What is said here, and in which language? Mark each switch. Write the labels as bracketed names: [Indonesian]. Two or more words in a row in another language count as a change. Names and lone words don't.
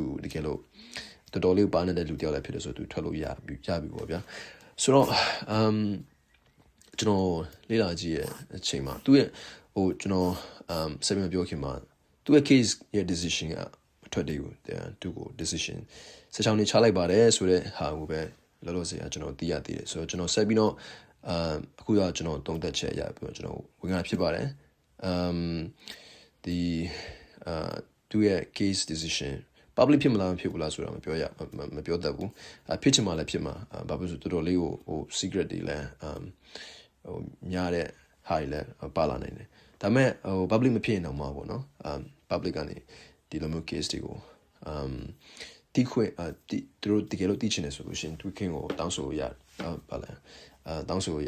[Burmese] တကယ်လို့တော်တော်လေးပါနေတဲ့လူတယောက်လည်းဖြစ်တယ်ဆိုသူထွက်လို့ရပြီပေါ့ဗျာဆိုတော့ကျွန်တော်လေ့လာကြည့်ရဲ့အချိန်မှာသူ့ရဲ့ဟိုကျွန်တော်ဆက်ပြီးပြောခင်မှာသူ့ရဲ့ case ရဲ့ decision ကမထွက်သေးဘူးသူ့ကို decision 16နှစ်ချလိုက်ပါတယ်ဆိုတဲ့ဟာကိုပဲလောလောဆယ်ကျွန်တော်သိရသေးတယ်ဆိုတော့ကျွန်တော်ဆက်ပြီးတော့အခုတော့ကျွန်တော်တုံးသက်ချက်ရပြီးတော့ကျွန်တော်ဝင်လာဖြစ်ပါတယ် ဒီသူ့ရဲ့ [English] case decision public [Burmese] ဖြစ်မလားမဖြစ်ဘူးလားဆိုတာမပြောတတ်ဘူးဖြစ်ချင်မှလည်းဖြစ်မှာဘာဖြစ်လို့တော်တော်လေးကိုဟို secret တွေလည်းဟိုများတဲ့ဟာတွေလည်းပါလာနိုင်တယ်ဒါပေမဲ့ဟို public မဖြစ်ရင်တော့မှာပေါ့နော်public ကနေဒီလိုမျိုး case တွေကိုတီးခွင့်သူတို့တကယ်လို့တီးချင်တယ်ဆိုလို့ရှိရင်သူခင်ကိုတောင်းဆိုရပါလားတောင်းဆိုရ